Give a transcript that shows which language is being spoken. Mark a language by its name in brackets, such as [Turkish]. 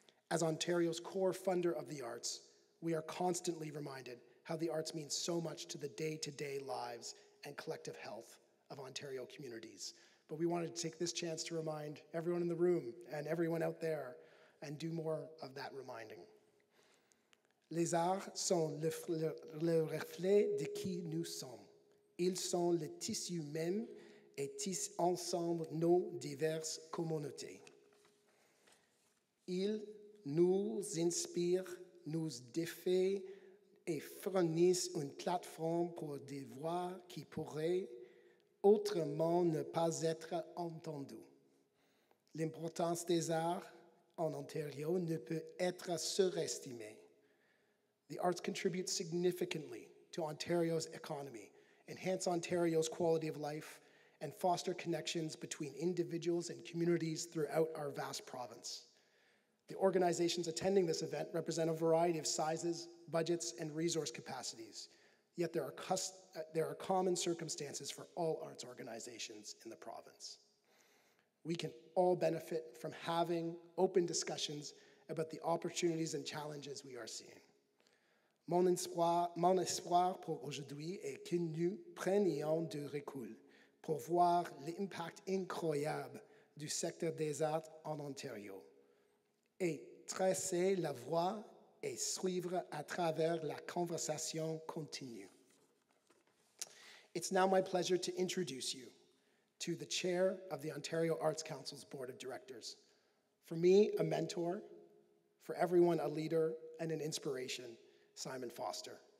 [English] As Ontario's core funder of the arts, we are constantly reminded how the arts mean so much to the day-to-day lives and collective health of Ontario communities. But we wanted to take this chance to remind everyone in the room and everyone out there and do more of that reminding. [French] Les arts sont le reflet de qui nous sommes. Ils sont le tissu même et tissent ensemble nos diverses communautés. Ils nous inspirent, nous défient et fournissent une plateforme pour des voix qui pourraient autrement ne pas être entendu. L'importance des arts en Ontario ne peut être surestimée. [English] The arts contribute significantly to Ontario's economy, enhance Ontario's quality of life, and foster connections between individuals and communities throughout our vast province. The organizations attending this event represent a variety of sizes, budgets, and resource capacities. Yet there are common circumstances for all arts organizations in the province. We can all benefit from having open discussions about the opportunities and challenges we are seeing. [French] Mon espoir pour aujourd'hui est que nous prenions du recul pour voir l'impact incroyable du secteur des arts en Ontario et tracer la voie et suivre à travers la conversation continue. [English] It's now my pleasure to introduce you to the chair of the Ontario Arts Council's Board of Directors. For me, a mentor, for everyone, a leader and an inspiration, Simon Foster.